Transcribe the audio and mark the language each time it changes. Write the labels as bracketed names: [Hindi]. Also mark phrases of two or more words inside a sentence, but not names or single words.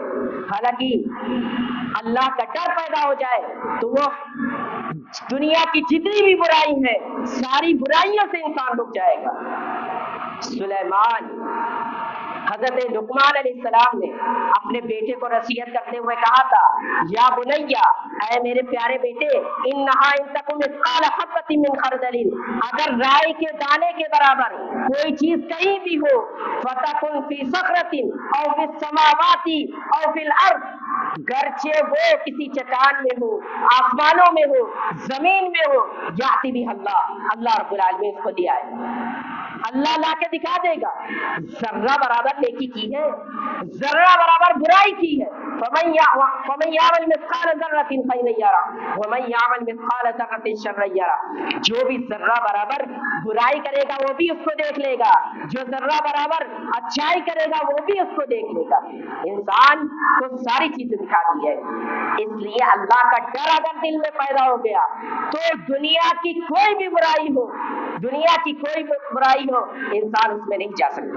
[Hindi] हालांकि अल्लाह का डर पैदा हो जाए तो वो दुनिया की जितनी भी बुराई है सारी बुराइयों से इंसान रुक जाएगा। सुलेमान हजरत लुकमान अलैहिस्सलाम ने अपने बेटे को नसीहत करते हुए कहा था, [Arabic] يا بني, [Hindi] ऐ मेरे प्यारे बेटे, [Arabic] إنها إن تك مثقال حبة من خردل, [Hindi] अगर राई के दाने के बराबर कोई चीज कहीं भी हो, [Arabic] فتكن في صخرة أو في السماوات أو في الأرض, [Hindi] गरचे वो किसी चट्टान में हो, आसमानों में हो, जमीन में हो, याति भी अल्लाह [Arabic] رب العالمين [Hindi] इसको दिया है, अल्लाह ला के दिखा देगा। जर्रा बराबर नेकी की है, जर्रा बराबर बुराई की है, [Arabic] فمن يعمل مثقال ذرة خيرا يره ومن يعمل مثقال ذرة شرا يره, [Hindi] जो भी जर्रा बराबर बुराई करेगा वो भी उसको देख लेगा, जो जर्रा बराबर अच्छाई करेगा वो भी उसको देख लेगा। इंसान को सारी चीजें दिखा दी है, इसलिए अल्लाह का डर अगर दिल में पैदा हो गया तो दुनिया की कोई भी बुराई हो, दुनिया की कोई बुराई हो, इंसान उसमें नहीं जा सकता।